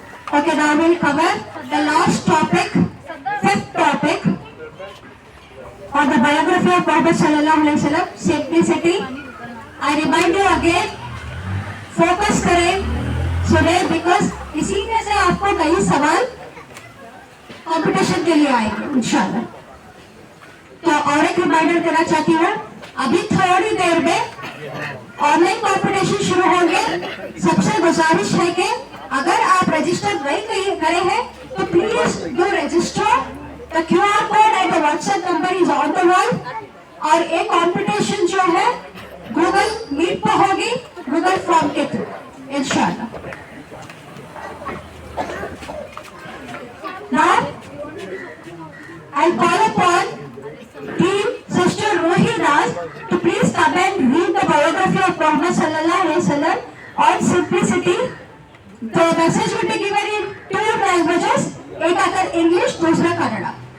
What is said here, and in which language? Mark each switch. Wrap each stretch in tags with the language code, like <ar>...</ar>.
<en>Okay, now we'll cover the last topic, fifth topic, on the biography of Prophet sallallahu alaihi wasallam, simplicity. I remind you again,</en> <hi>focus करें सुने because इसी में से आपको कई सवाल कंपटीशन के लिए आएंगे इंशाल्लाह. तो और एक रिमाइंडर देना चाहती हूँ, अभी थोड़ी देर में ऑनलाइन कंपटीशन शुरू होंगे. सबसे गुजारिश है कि अगर आप रजिस्टर नहीं करे हैं तो</hi> <en>Please do register. The QR code and the WhatsApp number is on the wall.</en> <hi>और एक कंपटीशन जो है गूगल मीट पर होगी, गूगल फॉर्म के थ्रू इंशाल्लाह.</hi> <en>Now I call upon team sister Rohi Das to please come and read the biography of Muhammad sallallahu alaihi wasallam on simplicity. The message will be given in two languages,</en> <hi>एक अगर English, दूसरा Kannada.</hi>